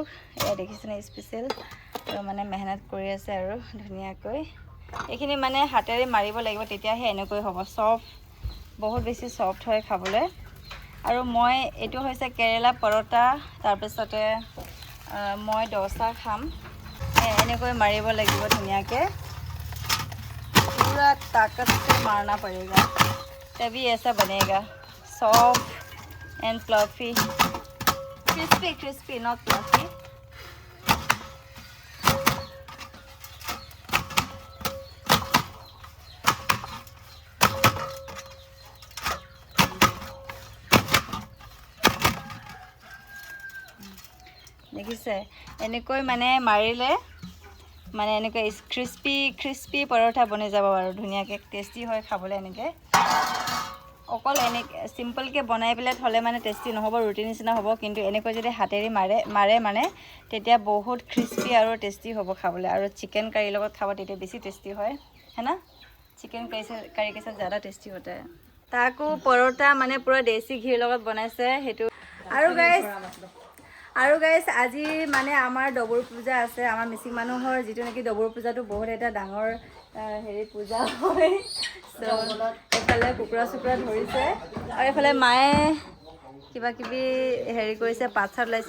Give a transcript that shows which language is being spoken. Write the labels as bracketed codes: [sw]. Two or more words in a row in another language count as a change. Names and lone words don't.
[as] এয়া দেখিছেনে স্পেচিয়েল মানে মেহনত কৰি আছে আৰু ধুনীয়াকৈ। এইখিনি মানে হাতেৰে মাৰিব লাগিব, তেতিয়াহে এনেকৈ হ'ব। চফ্ট, বহুত বেছি চফ্ট হয় খাবলৈ। আৰু মই এইটো হৈছে কেৰেলা পৰঠা, তাৰপিছতে মই ডোচা খাম। এনেকৈ মাৰিব লাগিব ধুনীয়াকৈ, [hi] पूरा ताकत से मारना पड़ेगा, तभी ऐसा बनेगा [en] soft and fluffy, crispy crispy not fluffy. [as] দেখিছে এনেকৈ মানে মাৰিলে মানে এনেকৈ [en] crispy crispy [as] পৰঠা বনি যাব আৰু ধুনীয়াকৈ টেষ্টি হয় খাবলৈ। এনেকৈ অকল চিম্পলকৈ বনাই পেলাই থ'লে মানে টেষ্টি নহ'ব, ৰুটি নিচিনা হ'ব। কিন্তু এনেকৈ যদি হাতেৰে মাৰে মানে তেতিয়া বহুত ক্ৰিস্পি আৰু টেষ্টি হ'ব খাবলৈ। আৰু [en] chicken curry [as] লগত খাব তেতিয়া বেছি টেষ্টি হয় না? [en] chicken curry [hi] के साथ ज़्यादा टेस्टी होता है। [as] তাকো পৰঠা মানে পুৰা দেশী ঘিৰ লগত বনাইছে সেইটো। আৰু গাইছ আজি মানে আমাৰ ডবুৰ পূজা আছে, আমাৰ মিচিং মানুহৰ, যিটো নেকি ডবুৰ পূজাটো বহুত এটা ডাঙৰ পূজা হয়। এইফালে কুকুৰা চুকুৰা ধৰিছে আৰু এইফালে মায়ে কিবা কিবি কৰিছে, পাত চাত ওলাইছে।